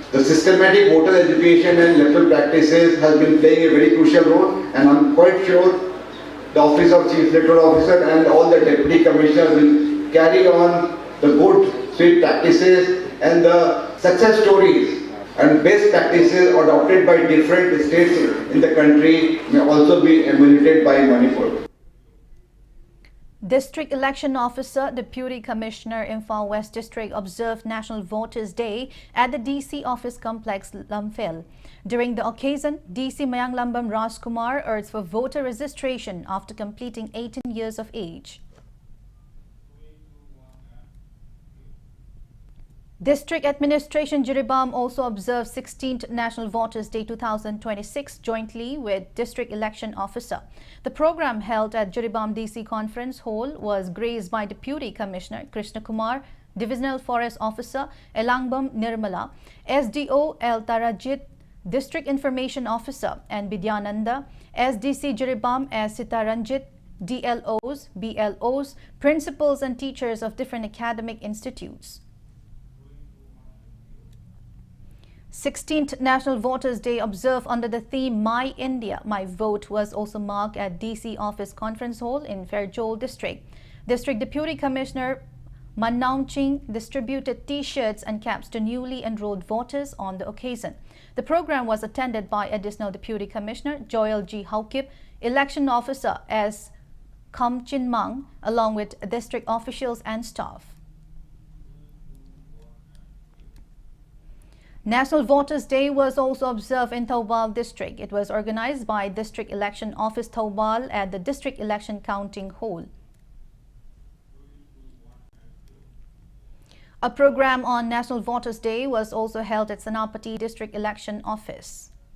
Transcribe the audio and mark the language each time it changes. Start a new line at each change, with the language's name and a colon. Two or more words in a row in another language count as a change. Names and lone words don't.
English: The systematic voter education and electoral practices has been playing a very crucial role, and I'm quite sure the Office of Chief Electoral Officer and all the Deputy Commissioners will carry on the good sweep practices and the success stories and best practices adopted by different states in the country may also be emulated by Manipur. District Election Officer, Deputy Commissioner, Imphal West District observed National Voters' Day at the DC Office Complex, Lamphel. During the occasion, DC Mayang Lamb Rajkumar urged for voter registration after completing 18 years of age. District Administration Jiribam also observed 16th National Voters' Day 2026 jointly with District Election Officer. The program held at Jiribam DC Conference Hall was graced by Deputy Commissioner Krishna Kumar, Divisional Forest Officer Elangbam Nirmala, SDO El Tarajit, District Information Officer and Bidyananda, SDC Jiribam as Sitaranjit, DLOs, BLOs, principals and teachers of different academic institutes. 16th National Voters' Day observed under the theme My India, My Vote was also marked at DC Office Conference Hall in Fairjol District. District Deputy Commissioner Mannaungching distributed T-shirts and caps to newly enrolled voters on the occasion. The program was attended by Additional Deputy Commissioner Joel G. Haukip, Election Officer S. Kam Chin Mang, along with district officials and staff. National Voters' Day was also observed in Thoubal District. It was organized by District Election Office Thoubal at the District Election Counting Hall. A program on National Voters' Day was also held at Sanapati District Election Office.